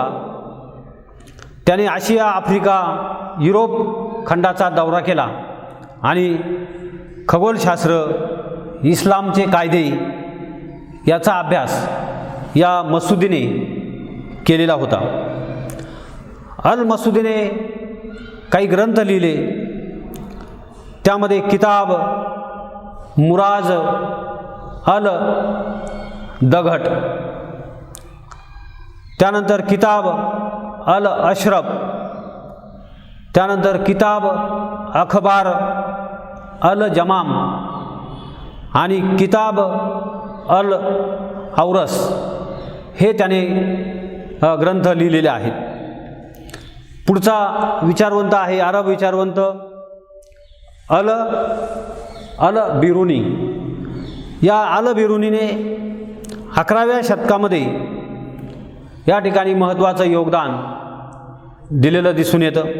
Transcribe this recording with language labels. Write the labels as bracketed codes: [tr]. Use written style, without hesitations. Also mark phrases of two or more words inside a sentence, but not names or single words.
[mr] त्याने आशिया, आफ्रिका, युरोप खंडाचा दौरा केला आणि खगोलशास्त्र, इस्लामचे कायदे याचा अभ्यास या मसुदीने केलेला होता. अल मसुदीने काही ग्रंथ लिहिले. त्यामध्ये किताब मुराज अल दघट, त्यानंतर किताब अल अशरफ, त्यानंतर किताब अखबार अल जमाम आणि किताब अल औरस हे त्याने ग्रंथ लिहिलेले आहेत। पुढचा विचारवंत आहे अरब विचारवंत अल बिरुनी। या अल बिरुनीने 11व्या शतकामध्ये या ठिकाणी महत्त्वाचं योगदान दिलेलं दिसून येतं।